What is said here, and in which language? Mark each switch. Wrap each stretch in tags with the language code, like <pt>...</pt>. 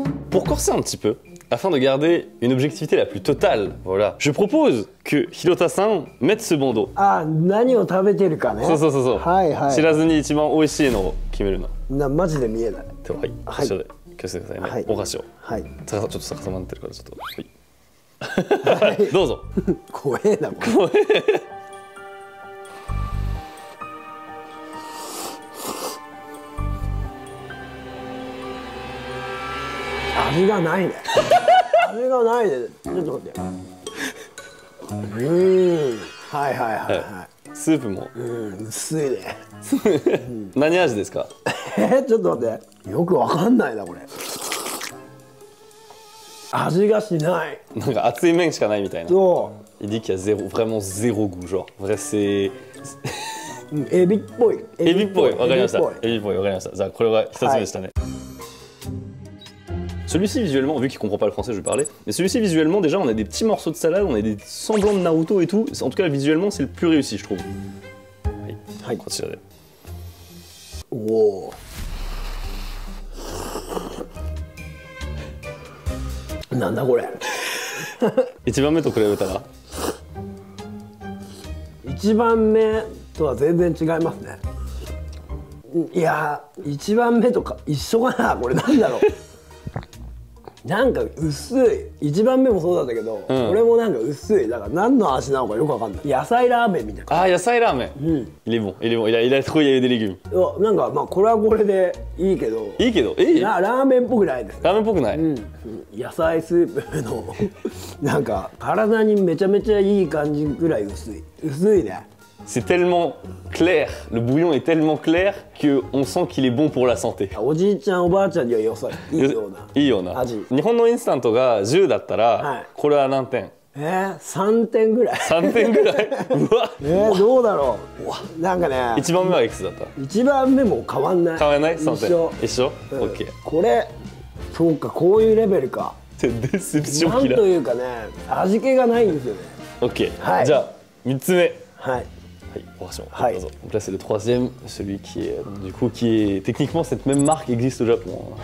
<fr>Pour corser un petit peu, afin de garder une objectivité la plus totale, voilà, je propose que Hirota-san mette ce bandeau.</fr> <ja>あ、何を食べてるかね。そうそうそうそう。はいはい。知らずに一番美味しいのを決めるの。マジで見えない。では、はい、はいこちらで気をつけてくださいね。はいお箸を。はい。ちょっと逆さまになってるからちょっと。はい。どうぞ。怖えなこれ。味がないね。味がないね。ちょっと待って。はいはいはいはい。スープも。薄いね。何味ですか。ちょっと待って。よくわかんないなこれ。味がしない。なんか熱い麺しかないみたいな。そ</ja> <fr>Il dit qu'il y a zéro, vraiment zéro goût, genre. Vrai, c'est.</fr> <ja>う。エビっぽい。エビっぽい、わかりました。エビっぽいエビっぽい、わかりました。じゃあ、これが一つ目でしたね。</ja> <fr>Celui-ci visuellement, vu qu'il comprend pas le français, je vais parler. Mais celui-ci visuellement, déjà, on a des petits morceaux de salade, on a des semblants de Naruto et tout. En tout cas, visuellement, c'est le plus réussi, je trouve. Ouais. Quand il y a des-</fr> <ja>おお。なんだこれ。一番目と比べたら、一番目とは全然違いますね。いや一番目とか一緒かなこれなんだろう。なんか薄い。一番目もそうだったけど、これもなんか薄い。だから何の味なのかよくわかんない。野菜ラーメンみたいな。あー、野菜ラーメン。</ja> <fr>Il est bon, il est bon. Il a trop, il y a eu des légumes.</fr> <ja>なんかまあこれはこれでいいけど。いいけど、ラーメンっぽくないです。ラーメンっぽくない。野菜スープのなんか体にめちゃめちゃいい感じぐらい薄い。薄いね。</ja> <fr>C'est tellement clair, le bouillon est tellement clair qu'on sent qu'il est bon pour la santé.</fr> <ja>おじいちゃんおばあちゃんには良さいいような。いいような。味。日本のインスタントが10だったら、はい、これは何点？3点ぐらい。 3点ぐらい。うわ。どうだろう。なんかね。 1番目はいくつだった？ 1番目も変わんない。変わらない？3点。一緒？うん、 OK。これそうかこういうレベルか。</ja> <en>デセプション</en> <ja>なんというかね味気がないんですよね。 OK。はい、じゃあ3つ目。はい。はい、お箸をどうぞ。</ja> <fr>Donc là c'est le troisième, celui qui est du coup qui est techniquement cette même marque existe au Japon.</fr>